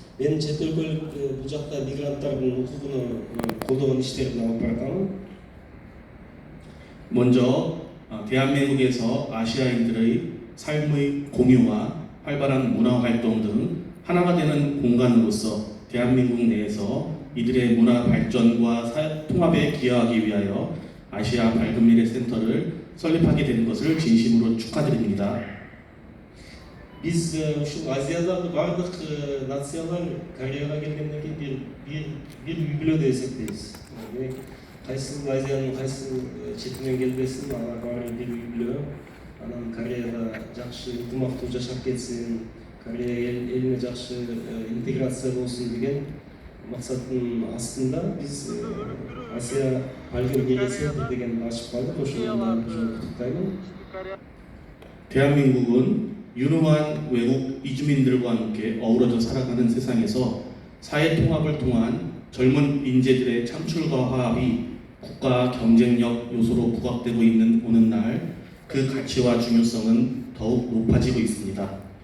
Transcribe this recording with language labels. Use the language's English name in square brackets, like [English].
[Kyrgyz] Мен чет өлкөлүк бул жакта мигранттардын укугун колдогон иштерди алып баратамын. [Korean] 먼저 대한민국에서 아시아인들의 삶의 공유와 활발한 문화 활동 등 하나가 되는 공간으로서 대한민국 내에서 이들의 문화 발전과 통합에 기여하기 위하여 아시아 밝은 미래 센터를 설립하게 된 것을 진심으로 축하드립니다. [Kyrgyz] Биз ушул Азиядагы бардык нациялар Кореяга келгенден кийин бир үй бүлө деп эсептейбиз. Кайсыл Азиянын кайсыл четинен келбесин, алар баары бир үй бүлө. Анан Кореяда жакшы ынтымактуу жашап кетсин, Корея элине жакшы интеграция болсун деген максаттын астында биз Асия 밝은 Мире Центр деген ачып бардык. Ошону куттуктаймын. [Korean] 대한민국은 유능한 외국 이주민들과 함께 어우러져 살아가는 세상에서 사회 통합을 통한 젊은 인재들의 창출과 화합이 국가 경쟁력 요소로 부각되고 있는 오는 날 그 가치와 중요성은 더욱 높아지고 있습니다.